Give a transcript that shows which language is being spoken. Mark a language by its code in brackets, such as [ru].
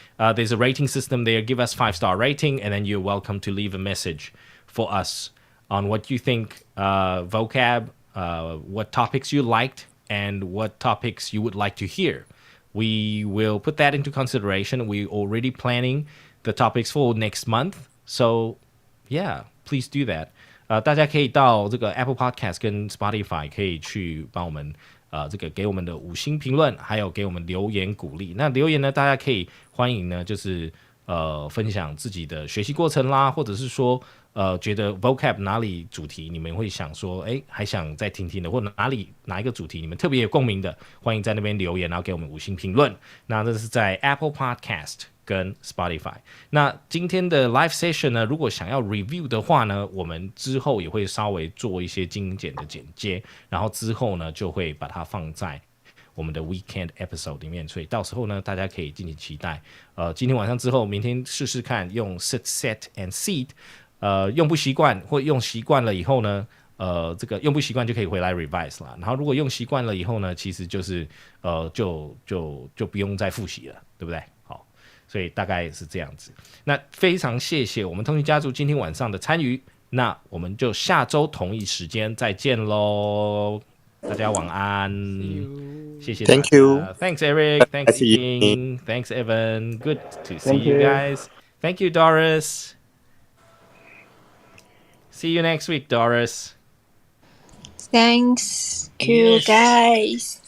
[en] There's a rating system there. Give us 5-star rating, and then you're welcome to leave a message for us on what you think vocab, what topics you liked, and what topics you would like to hear. We will put that into consideration. We're already planning the topics for next month. So, yeah, please do that. [zh] 大家可以到这个 Apple Podcast 跟 Spotify 可以去帮我们这个给我们的5星评论，还有给我们留言鼓励。那留言呢，大家可以欢迎呢，就是分享自己的学习过程啦，或者是说觉得 vocab 哪里主题你们会想说，哎，还想再听听的，或者哪一个主题你们特别有共鸣的，欢迎在那边留言，然后给我们5星评论。那这是在 Apple Podcast 跟 Spotify。那今天的 live session 呢，如果想要 review 的话呢，我们之后也会稍微做一些精简的剪接，然后之后呢就会把它放在我们的 weekend episode 里面，所以到时候呢，大家可以敬请期待。今天晚上之后，明天试试看用 sit, set and seat。用不习惯或用习惯了以后呢，这个用不习惯就可以回来 revise 啦。然后如果用习惯了以后呢，其实就是就不用再复习了，对不对？好，所以大概是这样子。那非常谢谢我们通勤家族今天晚上的参与，那我们就下周同一时间再见喽。大家晚安，谢谢大家。 [en] Thank you. Thanks Eric, thanks Ying, thanks Evan. Good to see you guys. Thank you Doris. See you next week, Doris. Thanks you guys.